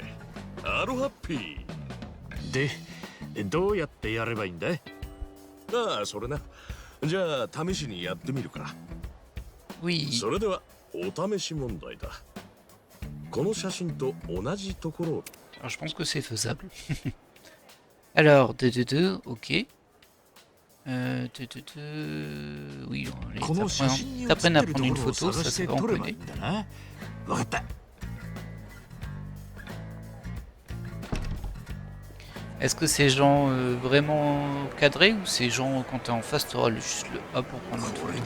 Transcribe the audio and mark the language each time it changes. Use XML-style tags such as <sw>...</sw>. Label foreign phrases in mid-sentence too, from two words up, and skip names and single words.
<ja>アロハッピー。で、どうやってやればいいんだい？ああ、それな。じゃあ試しにやってみるか。</ja> <fr>Oui.</fr> <ja>それではお試し問題だ。この写真と同じところを。</ja> <fr>Alors, je pense que c'est faisable. Alors, 2, ok. Oui, t'apprennent à prendre une photo, ça c'est vraiment connu. Est-ce que c'est genre vraiment cadré ou c'est genre quand t'es en face t'auras juste le A pour prendre une photo?</fr>